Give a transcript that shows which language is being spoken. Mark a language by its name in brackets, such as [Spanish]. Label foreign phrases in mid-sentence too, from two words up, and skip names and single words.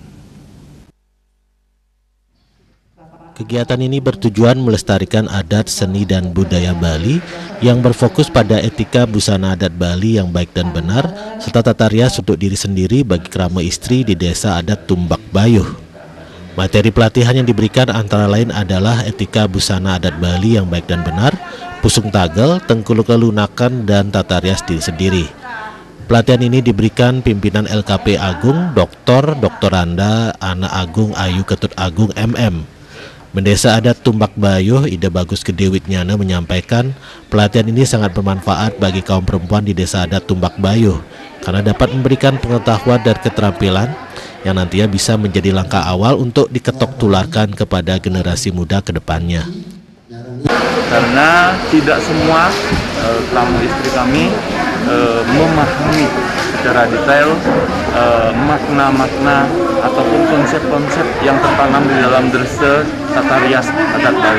[Indonesian] Kegiatan ini bertujuan melestarikan adat, seni, dan budaya Bali yang berfokus pada etika busana adat Bali yang baik dan benar, serta tata rias untuk diri sendiri bagi kerama istri di Desa Adat Tumbak Bayuh. Materi pelatihan yang diberikan antara lain adalah etika busana adat Bali yang baik dan benar, pusung tagel, tengkuluk kelunakan, dan tata rias diri sendiri. Pelatihan ini diberikan pimpinan LKP Agung, Dr. Randa Ana Agung Ayu Ketut Agung MM. Desa Adat Tumbak Bayuh, Ida Bagus Gede Witnyana menyampaikan pelatihan ini sangat bermanfaat bagi kaum perempuan di Desa Adat Tumbak Bayuh karena dapat memberikan pengetahuan dan keterampilan yang nantinya bisa menjadi langkah awal untuk diketok tularkan kepada generasi muda ke depannya. Karena tidak semua kerama istri kami memahami secara detail makna-makna ataupun konsep-konsep yang tertanam di dalam desa tata rias adat Bali.